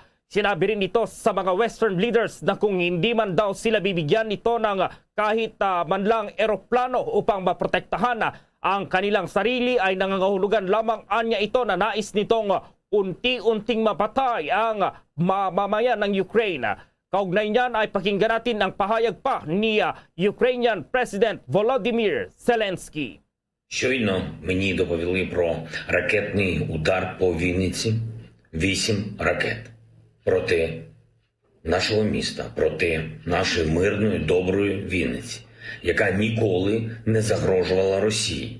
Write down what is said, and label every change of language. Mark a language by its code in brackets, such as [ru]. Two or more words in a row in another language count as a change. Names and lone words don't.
[tl] Sinabi rin ito sa mga [en] Western leaders [tl] na kung hindi man daw sila bibigyan nito ng kahit man lang eroplano upang maprotektahan ang kanilang sarili, ay nangangahulugan lamang anya ito na nais nitong unti-unting mapatay ang mamamayan ng Ukraine. Kaugnay niyan ay pakinggan natin ang pahayag pa ni [en] Ukrainian President [tl] Volodymyr Zelensky. [uk] Щойно мені доповіли про ракетний удар по Вінниці. 8 ракет проти нашого міста, проти нашої мирної, доброї Вінниці, яка ніколи не загрожувала Росії.